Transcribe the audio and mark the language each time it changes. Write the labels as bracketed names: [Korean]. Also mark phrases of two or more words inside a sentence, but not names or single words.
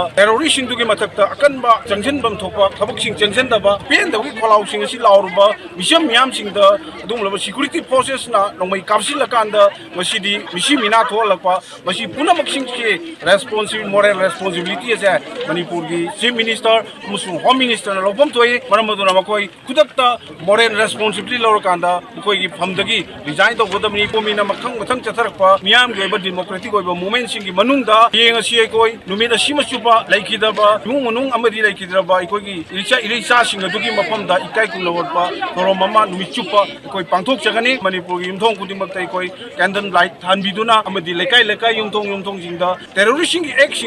[Manipuri] terrorist दुगे मथक्ता अकनबा जंक्शन बम थोपा थबक सिंग जंक्शन दबा पेन दबकी खोलाउ सिंग असि लाउरबा मिशम मियाम सिंगदा अदुंलबा [English] security forces [Manipuri] ना नोंमै कापसिल लकांदा मसिदी मिसि मिना थोलकपा मसि पुनमक सिंगके [English] responsible moral responsibility is [Manipuri] Manipur की [English] chief minister [Manipuri] मुसु [English] home minister [Manipuri] ना लोपम थोय मरमदुना मकोय खुदकता [English] moral responsibility [Manipuri] लौरकांदा मकोय की फमदगी resign तो गोदमनी कोमिना मखंग मथंग चथरकपा मियाम के बा democratic ओइबा movement सिंगी मनुंगदा येंग असि कोय नुमिना सिमा सुपा लाइकिदबा नुंग मनुंग अमदि लाइकिदबा इकोगी इरिचा सिंग दुगी मफमदा इकाई कुलवरपा तोरो ममा नुमिचुपा कोय पांथोक जगनी मणिपुर युमथोंग कुदिमक्ता कोय [English] candle light [Manipuri] थानबिदुना अमदि लेकाई लेकाई युमथोंग जिंगदा terrorist सिंगी एक्ट सिंग